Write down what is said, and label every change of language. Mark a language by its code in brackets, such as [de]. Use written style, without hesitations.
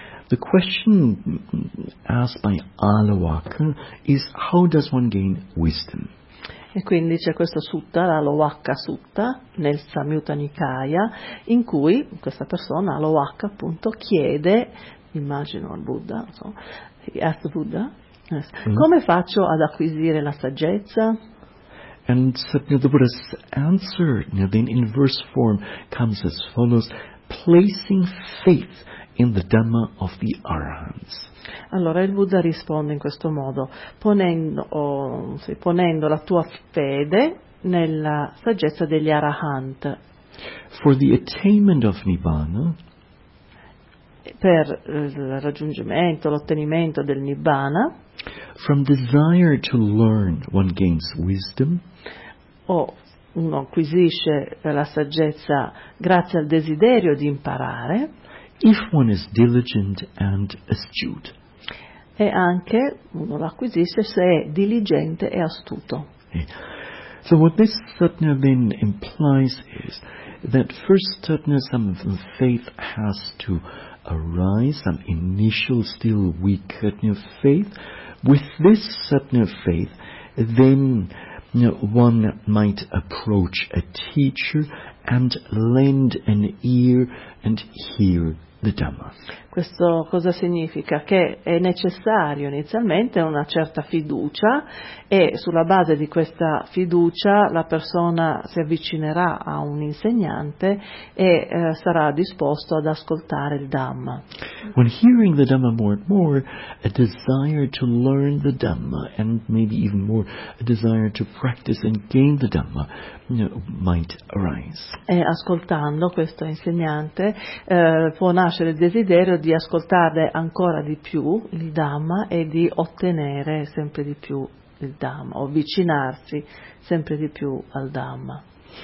[en] The question asked by Alawaka is how does one gain wisdom? [it] E quindi c'è questo sutta, l'Alawaka Sutta, nel Samyutta Nikaya, in cui questa persona, Alawaka appunto, chiede, immagino al Buddha, come faccio ad acquisire la saggezza? [en] And the Buddha's answer, then in verse form, comes as follows: placing faith in the Dhamma of the Arahants. [it] Allora il Buddha risponde in questo modo, ponendo la tua fede nella saggezza degli Arahant. [en] For the attainment of Nibbana, [it] per il raggiungimento, l'ottenimento del Nibbana, [en] from desire to learn one gains wisdom, [it] o uno acquisisce la saggezza grazie al desiderio di imparare, [en] if one is diligent and astute, [it] e anche uno l'acquisisce se è diligente e astuto. [en] So what this sutta then implies is that first sutta, some of the faith has to arise, some initial still weak sutta faith. With this sutta faith, then one might approach a teacher and lend an ear and hear the Dhamma. [it] Questo cosa significa? Che è necessario inizialmente una certa fiducia, e sulla base di questa fiducia la persona si avvicinerà a un insegnante e sarà disposto ad ascoltare il Dhamma. [en] When hearing the Dhamma more and more, a desire to learn the Dhamma, and maybe even more, a desire to practice and gain the Dhamma, might arise. [it] E ascoltando questo insegnante può nascere il desiderio di ascoltare ancora di più il Dhamma e di ottenere sempre di più il Dhamma, o avvicinarsi sempre di più al Dhamma.